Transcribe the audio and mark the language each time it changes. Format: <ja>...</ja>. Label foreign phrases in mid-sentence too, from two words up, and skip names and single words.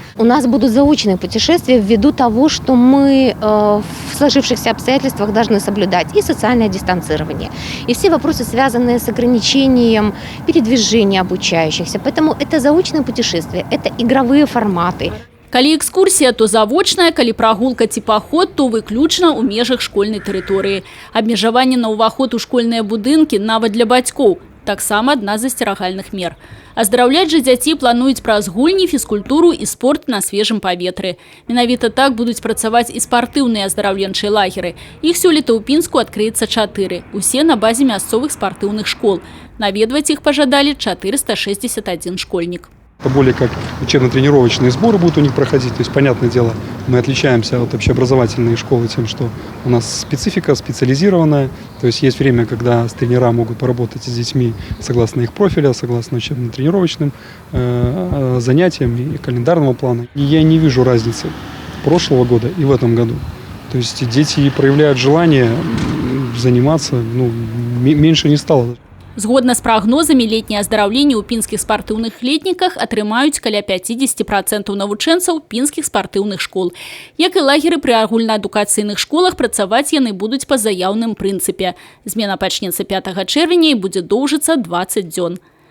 <ru>У нас будут заочные путешествия ввиду того, что мы в сложившихся обстоятельствах должны соблюдать и социальное дистанцирование, и все вопросы, связанные с ограничением передвижения обучающихся. Поэтому это заочные путешествия, это игровые форматы.</ru> <be>Калі экскурсія, то завочная, калі прагулка ці паход, то выключна ў межах школьнай тэрыторыі. Абмежаванне на ўваход у школьныя будынкі нават для бацькоў таксама адна з засцерагальных мер. Аздараўляць жа дзяцей плануюць праз гульні, фізкультуру і спорт на свежым паветры. Менавіта так будуць працаваць і спартыўныя аздараўленчыя лагеры. Іх сёлета ў Пінску адкрыецца 4. Усе на базе мясцовых спартыўных школ. Наведваць іх пажадалі 461 школьнік.</be> <ru>Это более как учебно-тренировочные сборы будут у них проходить. То есть, понятное дело, мы отличаемся от общеобразовательной школы тем, что у нас специфика специализированная. То есть есть время, когда тренера могут поработать с детьми согласно их профиля, согласно учебно-тренировочным занятиям и календарного плана. И я не вижу разницы прошлого года и в этом году. То есть дети проявляют желание заниматься, меньше не стало.</ru> <be>Згодна з прагнозамі, летнія аздараўленні ў пінскіх спартыўных летніках атрымаюць каля 50% навучэнцаў пінскіх спартыўных школ. Як і лагеры пры агульнаадукацыйных школах, працаваць яны будуць па заяўным прынцыпе. Змена пачнецца 5 чэрвеня і будзе доўжыцца 20 дзён.</be>